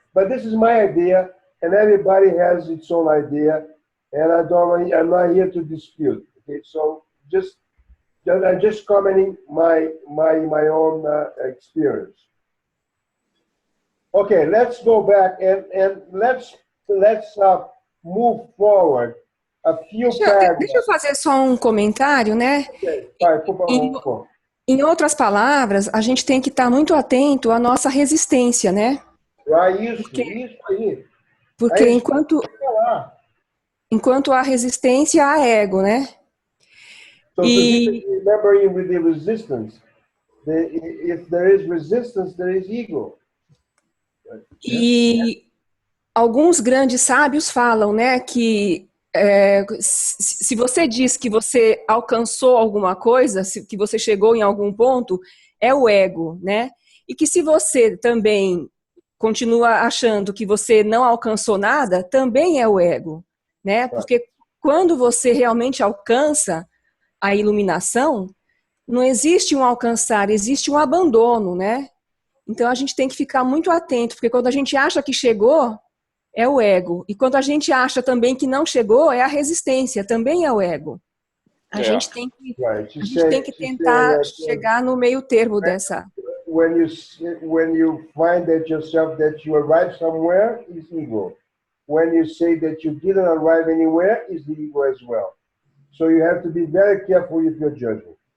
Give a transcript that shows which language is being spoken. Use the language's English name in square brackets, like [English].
[English] But this is my idea, and everybody has its own idea, and I'm not here to dispute, okay? So I'm just commenting my own experience. Okay, let's go back and let's move forward a few paragraphs. [Portuguese] Deixa eu fazer só um comentário, né? Okay, vai, por favor. Em outras palavras, a gente tem que estar muito atento à nossa resistência, né? Isso aí. Porque Aí, enquanto há resistência, há ego, né? [English] So remembering with the resistance, if there is resistance, there is ego. [Portuguese] E alguns grandes sábios falam, né, que se você diz que você alcançou alguma coisa, que você chegou em algum ponto, é o ego, né? E que se você também continua achando que você não alcançou nada, também é o ego, né? Porque quando você realmente alcança a iluminação, não existe um alcançar, existe um abandono, né? Então a gente tem que ficar muito atento, porque quando a gente acha que chegou, é o ego. E quando a gente acha também que não chegou, é a resistência, também é o ego. A gente tem que tentar chegar no meio termo dessa. [English] When you find that yourself that you arrived somewhere, is ego. When you say that you didn't arrive anywhere, is the ego as well. So you have to be very careful with your judgment.